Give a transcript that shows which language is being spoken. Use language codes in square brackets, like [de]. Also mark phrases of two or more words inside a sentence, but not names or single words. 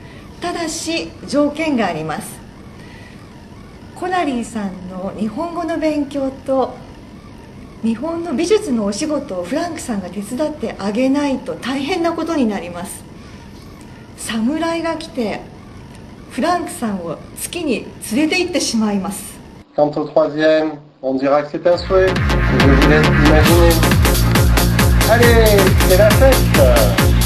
[ja] ただし条件があります。コナリーさんの日本語の勉強と日本の美術のお仕事をフランクさんが手伝ってあげないと大変なことになります。侍が来てフランクさんを月に連れて行ってしまいます。 [fr] Quant au troisième, on dira que c'est un souhait. Je vous laisse imaginer. Allez, c'est la fête!